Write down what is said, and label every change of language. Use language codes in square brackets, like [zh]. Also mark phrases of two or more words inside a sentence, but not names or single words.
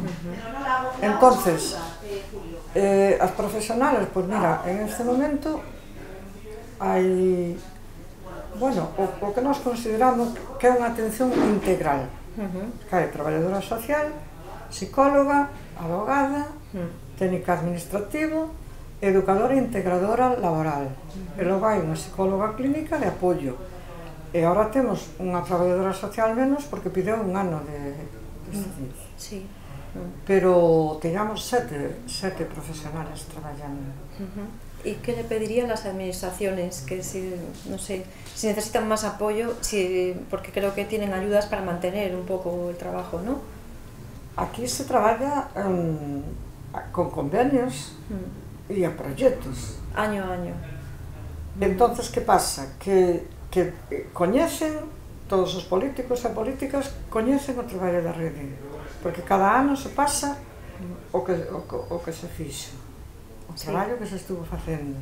[gl] Entonces, as profesionales, pois mira, en este momento hai, bueno, o que nós consideramos que é unha atención integral, que hai traballadora social, psicóloga, abogada, técnica administrativo, educadora e integradora laboral. E logo hai unha psicóloga clínica de apoio. E agora temos unha traballadora social menos porque pideu un ano de excedencia. Pero teñamos sete profesionales traballando. [es] ¿Y qué le pedirían las administraciones? Que si, no sé, si necesitan más apoyo, porque creo que tienen ayudas para mantener un poco el trabajo, ¿no? [gl] Aquí se traballa con convenios e a proxectos. [es] Año a año. [gl] Entonces, que pasa? Que coñecen, todos os políticos e políticas coñecen o traballo da rede, porque cada ano se pasa o que se fixo, o traballo que se estuvo facendo.